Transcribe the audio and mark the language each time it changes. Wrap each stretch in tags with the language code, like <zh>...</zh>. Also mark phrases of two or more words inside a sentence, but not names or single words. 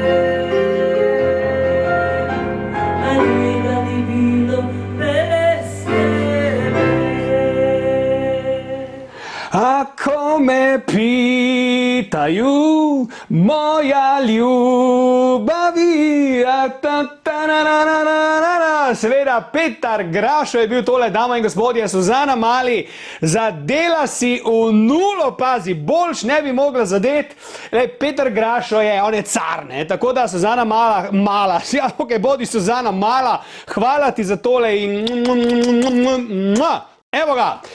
<hr>A njega ni bilo bez tebe. Ako me pitaju, moja ljubavi,</hr> <sl>seveda Petar Grašo je bil tole, dama in gospodje. Suzana Mali, zadela si v nulo, pazi, boljš ne bi mogla zadeti. Petar Grašo je,</sl> <hr>on je car,</hr> <sl>ne, tako da Suzana Mala, ja, ok, bodi Suzana Mala, hvala ti za tole in evo ga.</sl>